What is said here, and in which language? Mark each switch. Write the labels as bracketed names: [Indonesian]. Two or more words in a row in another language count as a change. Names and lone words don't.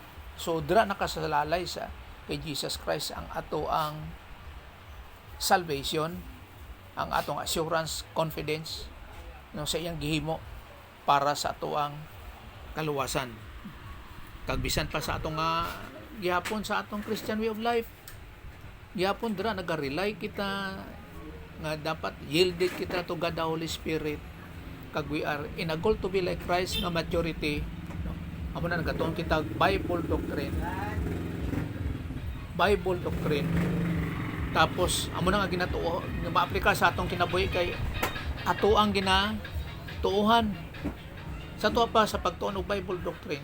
[Hiligaynon] So dira nakasalalay sa kay Jesus Christ ang ato ang salvation, ang atong [English] assurance, confidence [Hiligaynon] no, sa iyang gihimo para sa ato ang kaluwasan. Kag bisan pa sa atong gihapon sa atong [English] Christian way of life. [Hiligaynon] Gihapon dira naga-rely kita nga dapat yielded kita [English] to God the Holy Spirit, [Hiligaynon] kag [English] we are in a goal to be like Christ [Hiligaynon] nga maturity, no? Amo na nagatuon kita [English] Bible doctrine, [Hiligaynon] tapos amo na nga ginatuo nga maaplika sa atong kinabuhi kay ato ang ginatuuhan sa tuwa pa sa pagtuon og [English] Bible doctrine.